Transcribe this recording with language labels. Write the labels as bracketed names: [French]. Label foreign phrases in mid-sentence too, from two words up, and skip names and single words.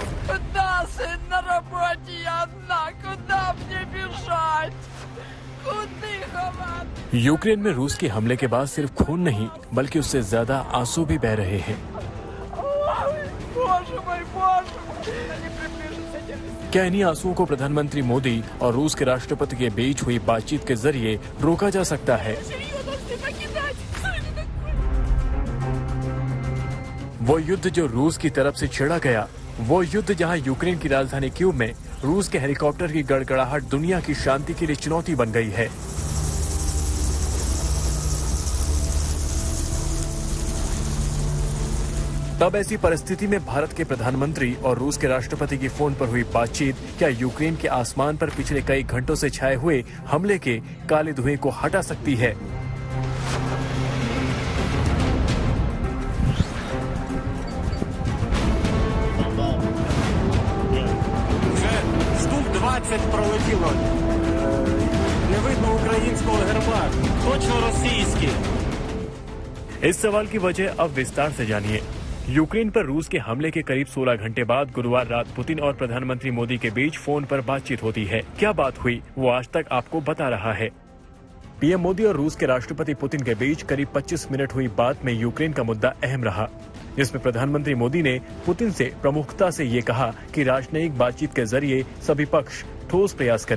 [Russian] Куда, сын, на работе я одна, куда мне бежать? Куда ховать? [Hindi] यूक्रेन में रूस के हमले के बाद सिर्फ खून नहीं बल्कि उससे ज्यादा आंसू भी बह रहे हैं। [Russian] Боже мой, они приближаются делись. [Hindi] क्या इन्हीं आंसुओं को प्रधानमंत्री मोदी और रूस के राष्ट्रपति के बीच हुई बातचीत के जरिए रोका जा सकता है? वो युद्ध जो रूस की तरफ से छेड़ा गया, वो युद्ध जहां यूक्रेन की राजधानी कीव में रूस के हेलीकॉप्टर की गड़गड़ाहट दुनिया की शांति के लिए चुनौती बन गई है। तब ऐसी परिस्थिति में भारत के प्रधानमंत्री और रूस के राष्ट्रपति की फोन पर हुई बातचीत क्या यूक्रेन के आसमान पर पिछले कई घंटों से छाए हुए हमले के काले धुएं को हटा सकती है? [Ukrainian] Пролетіло. Не видно українського герба. Точно російський. [Hindi] इस सवाल की वजह अब विस्तार से जानिए। यूक्रेन पर रूस के हमले के करीब 16 घंटे बाद गुरुवार रात पुतिन और प्रधानमंत्री मोदी के बीच फोन पर बातचीत होती है। क्या बात हुई वो आज तक आपको बता रहा है। पीएम मोदी और रूस के राष्ट्रपति पुतिन के बीच करीब 25 मिनट हुई बात में यूक्रेन का मुद्दा अहम रहा, जिसमें प्रधानमंत्री मोदी ने पुतिन से प्रमुखता से ये कहा कि राजनयिक बातचीत के जरिए सभी पक्ष ठोस प्रयास करें।